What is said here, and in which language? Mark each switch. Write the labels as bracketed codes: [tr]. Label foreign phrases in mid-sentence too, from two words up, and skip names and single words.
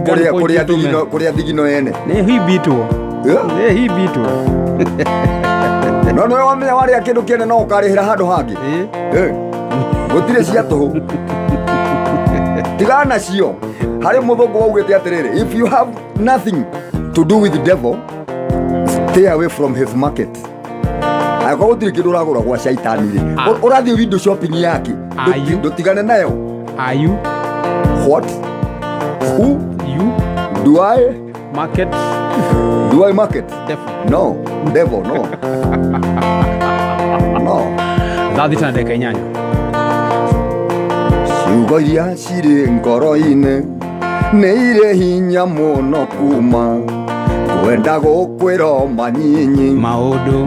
[ki] kũrĩa thigino ene nĩ hibitwo no nĩwe wamenya warĩa kĩndũ kĩene no ũkarĩhĩra handũ hangĩ gũtirĩ cia tũhũ tigana nacio harĩ mũthũngũ waugĩte atĩrĩrĩ [en] if you have nothing to do with the devil stay away from his market [ki] agakora gũtirĩ kĩndũ ũragũra gwa caitani-rĩ ũrathiĩ [en] window shopping [ki] yake ndũtigane nayo. [en] Are you? What? Who? You? Do I? Market? Do I market? Devil. No. Devil, no. No. [ki] Thaa thita na ndagĩka 8. Ciugo iria cirĩ ngoro-inĩ nĩ irĩ hinya mũno kuma kwenda gũkwĩra manyinyi maũndũ